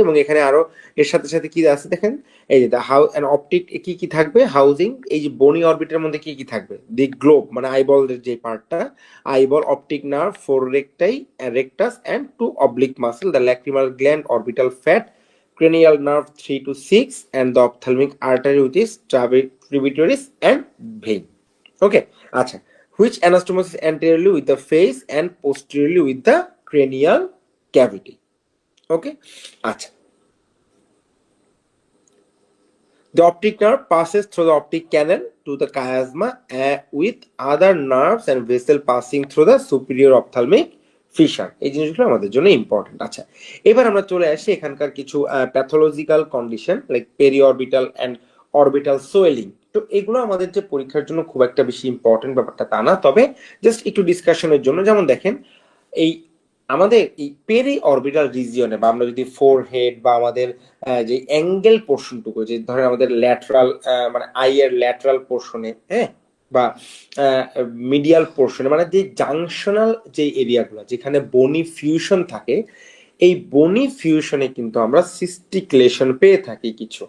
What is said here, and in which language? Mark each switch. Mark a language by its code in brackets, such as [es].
[bn] এবং এখানে আরো এর সাথে সাথে কি আছে দেখেন, এই যে হাউ অ্যান্ড অপটিক কি কি থাকবে হাউজিং, এই যে বনি অরবিটের মধ্যে কি কি থাকবে, দি গ্লোব মানে আইবলের যে পার্টটা, [en] eyeball, optic nerve, four recti, rectus, and two oblique muscle, the lacrimal gland, orbital fat, cranial nerve 3 to 6, and the ophthalmic artery, which is tributaries and vein. Okay, acha, which anastomosis anteriorly with the face and posteriorly with the cranial cavity. Okay, acha. The optic nerve passes through the optic canal to the chiasma with other nerves and vessel passing through the superior ophthalmic fissure. [bn] এই জিনিসগুলো আমাদের জন্য important. আচ্ছা, এবার আমরা চলে আসি এখানকার কিছু pathological condition like periorbital and orbital swelling. তো এগুলো আমাদের যে পরীক্ষার জন্য খুব একটা বেশি ইম্পর্টেন্ট ব্যাপারটা তা না, তবে জাস্ট একটু ডিসকাশনের জন্য। যেমন দেখেন এই আমাদের এই পেরি অরবিটাল রিজিয়নে বা আমরা যদি ফোরহেড বা আমাদের যে অ্যাঙ্গেল পোর্শনটুকু, যে ধরেন আমাদের ল্যাটারাল মানে আইয়ের ল্যাটারাল পোর্শনে, হ্যাঁ, বা মিডিয়াল পোর্শনে, মানে যে জাংশনাল যে এরিয়াগুলো যেখানে বনি ফিউশন থাকে, এই বনি ফিউশনে কিন্তু আমরা সিস্টিক লেশন পেয়ে থাকি কিছু।